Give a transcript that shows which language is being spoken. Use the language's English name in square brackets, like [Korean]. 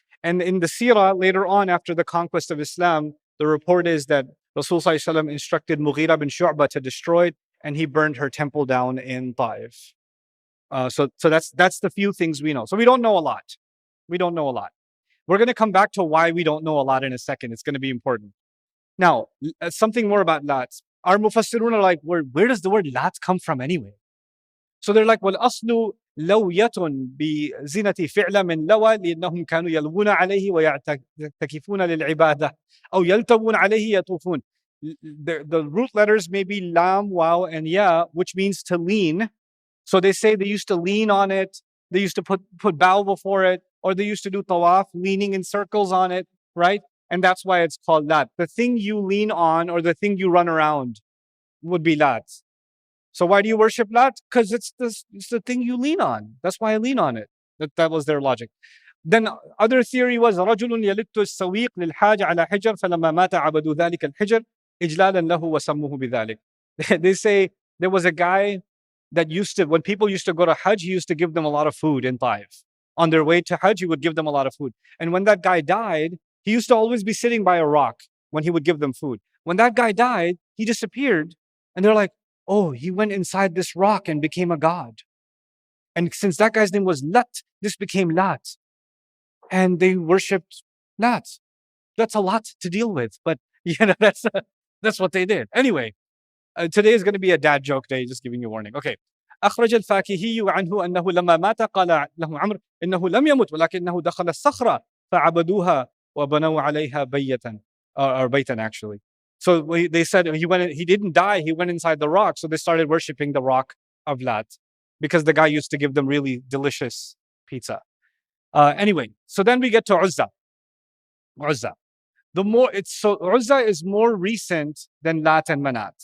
[English] And in the seerah, later on after the conquest of Islam, the report is that Rasul Sallallahu Alaihi Wasallam instructed Mughira bin Shu'bah to destroy it, and he burned her temple down in Taif. So that's the few things we know. So we don't know a lot. We don't know a lot. We're going to come back to why we don't know a lot in a second. It's going to be important. Now, something more about Lat. Our Mufassirun are like, where does the word Lat come from anyway? So they're like, [Arabic] والأصل لوية بزينة فعل من لوى لأنهم كانوا يلوون عليه ويعتكفون للعبادة أو يلتوون عليه يطوفون. [English] The root letters may be lam, waw, and ya, which means to lean. So they say they used to lean on it. They used to put bow before it, or they used to do tawaf, leaning in circles on it, right? And that's why it's called Lat. The thing you lean on or the thing you run around would be Lat. So why do you worship Lat? Because it's the thing you lean on. That's why I lean on it. That was their logic. Then other theory was [Arabic] رجل يلت السويق للحاج على حجر فلما مات عبدوا ذلك الحجر إجلالا له وسموه بذلك. [English] They say there was a guy that used to, when people used to go to Hajj, he used to give them a lot of food in Taif. On their way to Hajj, he would give them a lot of food. And when that guy died, he used to always be sitting by a rock when he would give them food. When that guy died, he disappeared. And they're like, oh, he went inside this rock and became a god. And since that guy's name was Lat, this became Lat. And they worshipped Lat. That's a lot to deal with, but that's what they did. Anyway, today is going to be a dad joke day, just giving you a warning. Okay. [Arabic] أخرج الفاكهي عنه أنه لما مات قال له عمرو إنه لم يمت ولكنه دخل الصخرة فعبدوها وبنوا عليها بيتا [English] or [Arabic] بيتا [English] actually. So they said he didn't die, he went inside the rock. So they started worshipping the rock of Lat because the guy used to give them really delicious pizza. Anyway, so then we get to Uzza. Uzza. Uzza is more recent than Lat and Manat.